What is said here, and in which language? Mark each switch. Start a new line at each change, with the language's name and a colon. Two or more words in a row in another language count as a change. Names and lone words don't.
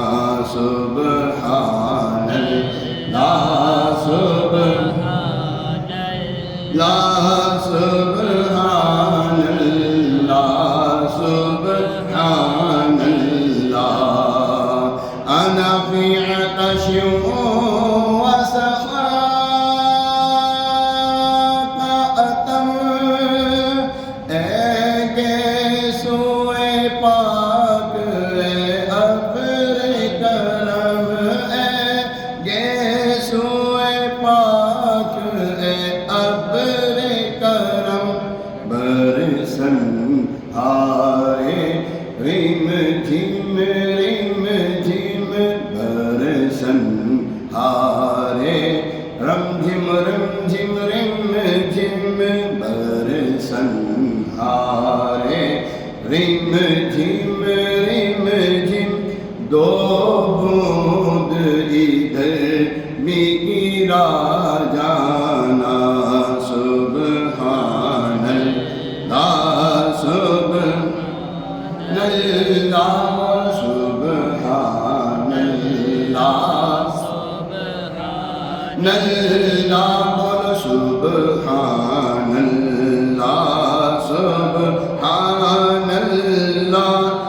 Arabic: سبحان اللہ سبحان اللہ سبحان اللہ سبحان اللہ انا فی عطش وسخاء اتم
Urdu: اے گیسوئے پاک اے ابر کرم اے گیسوئے پاک اے ابر کرم برسن ہارے رم جھم برسن ہارے رم جھم برسن ہارے رم جھم دو بوند ادھر بھی گرا جانا
Arabic: سبحان اللہ سبحان اللہ سبحان اللہ سبحان اللہ سبحان اللہ سبحان اللہ